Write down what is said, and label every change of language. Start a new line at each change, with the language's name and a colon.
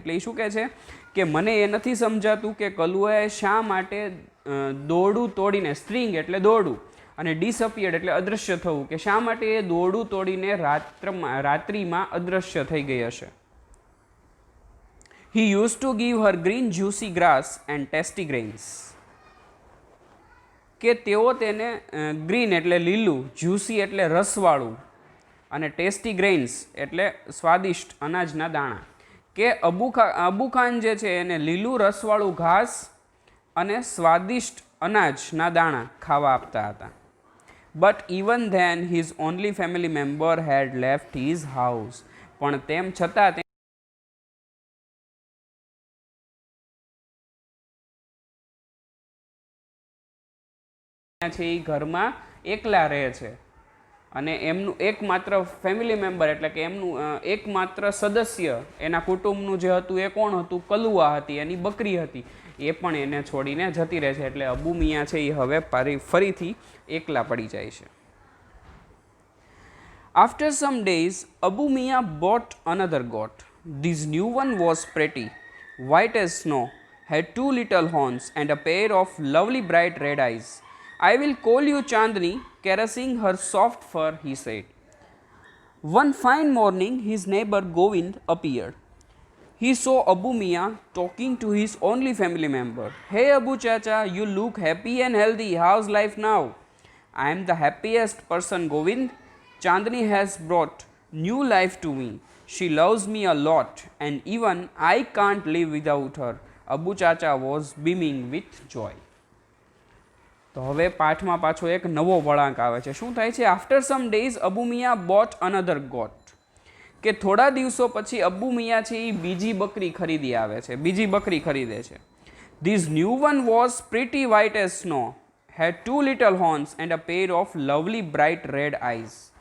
Gujarati: એટલે એ શું કહે છે કે મને એ નથી સમજાતું કે કલુઆએ શા માટે દોરડું તોડીને, સ્ટ્રિંગ એટલે દોરડું, અને ડિસઅપિયર્ડ એટલે અદૃશ્ય થવું, કે શા માટે એ દોરડું તોડીને રાત્રિમાં અદૃશ્ય થઈ ગઈ હશે.
English: He used to give her green juicy grass and tasty grains.
Gujarati: કે તેઓ તેને ગ્રીન એટલે લીલું, જ્યુસી એટલે રસવાળું, અને ટેસ્ટી ગ્રેઇન્સ એટલે સ્વાદિષ્ટ અનાજના દાણા, કે અબુ ખાન જે છે એને લીલું રસવાળું ઘાસ અને સ્વાદિષ્ટ અનાજના દાણા ખાવા આપતા હતા.
English: But even then his only family member had left his house.
Gujarati: પણ તેમ છતાં છે એ ઘરમાં એકલા રહે છે, અને એમનું એકમાત્ર ફેમિલી મેમ્બર એટલે કે એમનું એકમાત્ર સદસ્ય એના કુટુંબનું જે હતું એ કોણ હતું? કલુઆ હતી, એની બકરી હતી, એ પણ એને છોડીને જતી રહે છે. એટલે અબુ મિયા છે એ હવે ફરીથી એકલા પડી જાય છે.
English: After some days, Abu Mia bought another goat. This new one was pretty, white as snow, had two little horns and a pair of lovely bright red eyes. I will call you Chandni, caressing her soft fur, he said. One fine morning, his neighbor Govind appeared. He saw Abu Mia talking to his only family member. Hey Abu Chacha, you look happy and healthy. How's life now? I am the happiest person, Govind. Chandni has brought new life to me. She loves me a lot, and even I can't live without her. Abu Chacha was beaming with joy.
Gujarati: તો હવે પાઠમાં પાછો એક નવો વળાંક આવે છે. શું થાય છે?
English: after some days Abu Miya bought another goat,
Gujarati: કે થોડા દિવસો પછી અબુ મિયા છે એ બીજી બકરી ખરીદી આવે છે, બીજી બકરી ખરીદે છે.
English: This new one was pretty white as snow, had two little horns and a pair of lovely bright red eyes.